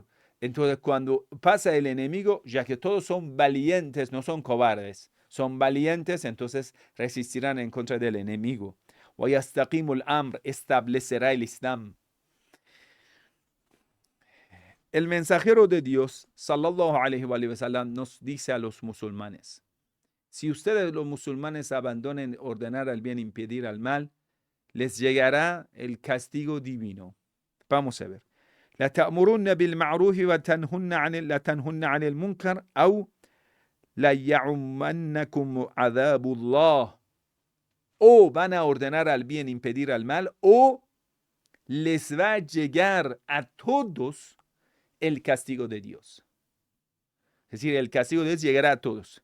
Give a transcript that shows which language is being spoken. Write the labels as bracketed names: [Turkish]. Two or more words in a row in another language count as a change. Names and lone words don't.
[Spanish] Entonces, cuando pasa el enemigo, ya que todos son valientes, no son cobardes, son valientes, entonces resistirán en contra del enemigo. Establecerá el Islam. El mensajero de Dios, [Arabic] صلى الله عليه وسلم, [Spanish] nos dice a los musulmanes, si ustedes los musulmanes abandonen ordenar al bien, impedir al mal, les llegará el castigo divino. Vamos a ver. [Arabic] لتأمرن بالمعروف ولتنهون عن المنكر أو ليعمنكم عذاب الله. [Spanish] O van a ordenar al bien, impedir al mal, o les va a llegar a todos el castigo de Dios. Es decir, el castigo de Dios llegará a todos.